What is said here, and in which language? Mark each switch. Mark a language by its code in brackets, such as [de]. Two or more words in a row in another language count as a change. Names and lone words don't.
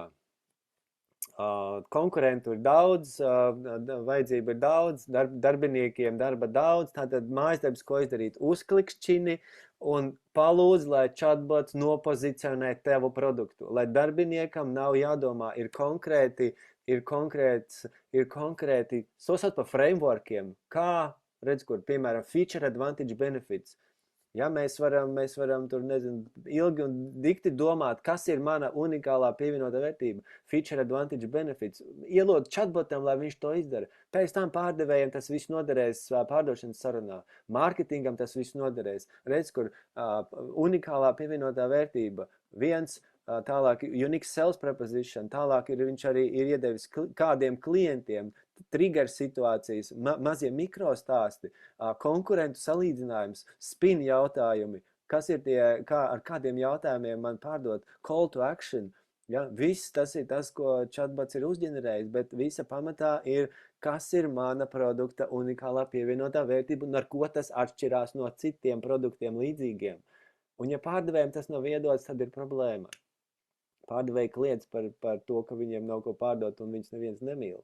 [lv] Konkurentu ir daudz, vajadzība ir daudz, darbiniekiem darba daudz, tātad mājasdarbs, ko izdarīt, uzklikšķini un palūdz, lai chatbots nopozicionē tevu produktu, lai darbiniekam nav jādomā, ir konkrēti, sosot par frameworkiem, kā, redz, kur, piemēram, [en] feature advantage benefits. [lv] Ja, mēs varam tur, nezinu, ilgi un dikti domāt, kas ir mana unikālā pievienotā vērtība, [en] feature advantage benefits, [lv] ielot chatbotam, lai viņš to izdara. Pēc tam pārdevējiem tas viss noderēs pārdošanas sarunā, mārketingam tas viss noderēs. Redz, kur unikālā pievienotā vērtība, viens, tālāk [en] unique sales proposition, [lv] tālāk viņš arī ir iedevis kādiem klientiem, trigger situācijas, mazie mikrostāsti, konkurentu salīdzinājums, spin jautājumi, kas ir ar kādiem jautājumiem man pārdot, [en] call to action. [lv] Ja? Viss tas ir tas, ko chatbots ir uzģenerējis, bet visa pamatā ir, kas ir mana produkta unikālā pievienotā vērtība un ar ko tas atšķirās no citiem produktiem līdzīgiem. Un ja pārdevējiem tas nav iedots, tad ir problēma. Pārdevēji kliedz par to, ka viņiem nav ko pārdot un viņus neviens nemīl.